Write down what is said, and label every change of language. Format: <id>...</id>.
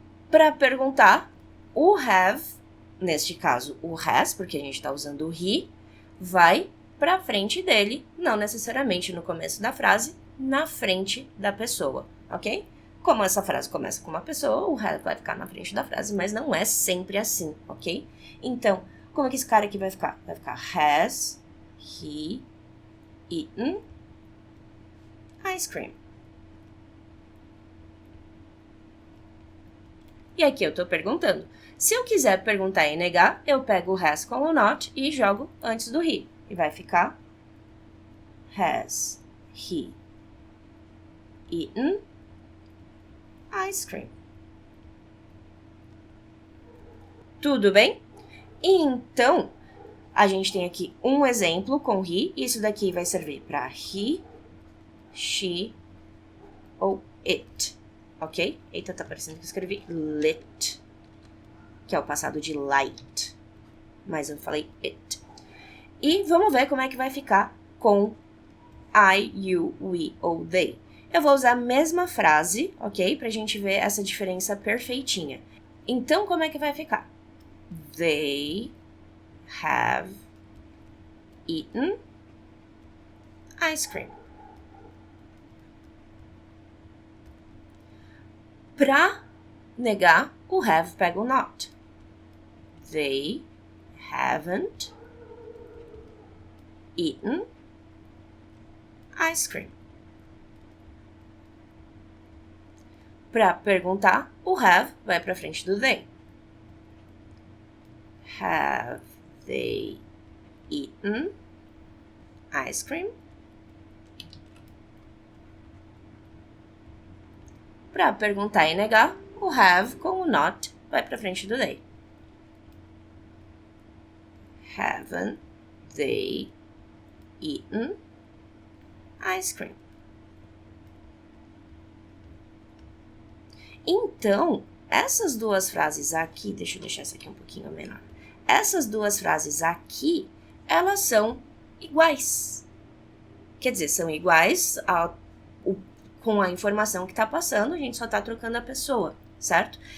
<pt>Para perguntar, o have, neste caso o has, porque a gente está usando o he, vai para frente dele, não necessariamente no começo da frase, na frente da pessoa, ok? Como essa frase começa com uma pessoa, o have vai ficar na frente da frase, mas não é sempre assim, ok? Então, como é que esse cara aqui vai ficar? Vai ficar</pt> <en>has he eaten ice cream.</en> <pt>E aqui eu tô perguntando. Se eu quiser perguntar e negar, eu pego o has com o not e jogo antes do he. E vai ficar</pt> <en>has he eaten ice cream.</en> <pt>Tudo bem? Então, a gente tem aqui um exemplo com he. Isso daqui vai servir para he, she ou it. Ok? Eita, tá parecendo que eu escrevi lit, que é o passado de light. Mas eu falei it. E vamos ver como é que vai ficar com I, you, we ou they. Eu vou usar a mesma frase, ok? Pra gente ver essa diferença perfeitinha. Então, como é que vai ficar?</pt> <en>They have eaten ice cream.</en> <pt>Pra negar, o have pega o not.</pt> <en>They haven't eaten ice cream.</en> <pt>Pra perguntar, o have vai pra frente do they.</pt> <en>Have they eaten ice cream?</en> <pt>Para perguntar e negar, o have com o not vai para frente do they.</pt> <en>Haven't they eaten ice cream?</en> <pt>Então, essas duas frases aqui, deixa eu deixar essa aqui um pouquinho menor. Essas duas frases aqui, elas são iguais. Quer dizer, são iguais com a informação que está passando, a gente só está trocando a pessoa, certo?</pt>